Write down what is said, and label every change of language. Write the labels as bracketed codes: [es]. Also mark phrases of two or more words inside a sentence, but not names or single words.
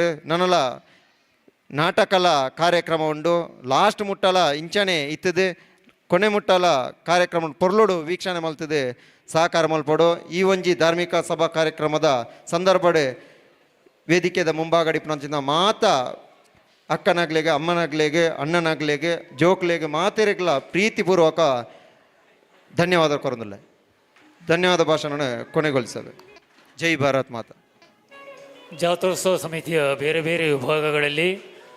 [tcy] ನನ್ನಲ ನಾಟಕಲ ಕಾರ್ಯಕ್ರಮ ಉಂಡು ಲಾಸ್ಟ್ ಮುಟ್ಟಲ ಇಂಚನೆ ಇತ್ತದೆ ಕೊನೆ ಮುಟ್ಟಲ ಕಾರ್ಯಕ್ರಮ ಪೊರ್ಲುಡು ವೀಕ್ಷಣೆ ಮಲ್ತಿದೆ ಸಹಕಾರ ಮಲ್ಪಡು. ಈ ಒಂಜಿ ಧಾರ್ಮಿಕ ಸಭಾ ಕಾರ್ಯಕ್ರಮದ ಸಂದರ್ಭ ವೇದಿಕೆದ ಮುಂಭಾಗಡಿಪುನಂಚಿನ ಮಾತ ಅಕ್ಕನಾಗ್ಲೆಗೆ ಅಮ್ಮನಾಗ್ಲೆಗೆ ಅಣ್ಣನಾಗ್ಲೆಗೆ ಜೋಕ್ಲೆಗೆ ಮಾತೆರೆಗ್ಲ ಪ್ರೀತಿಪೂರ್ವಕ ಧನ್ಯವಾದ ಕೊರೊಂದಿಲ್ಲ. [kn] ಧನ್ಯವಾದ ಭಾಷಣ ಕೊನೆಗೊಳಿಸಲು. [hi] जय भारत माता. [kn] ಜಾತ್ರೋತ್ಸವ ಸಮಿತಿಯ ಬೇರೆ ಬೇರೆ ವಿಭಾಗಗಳಲ್ಲಿ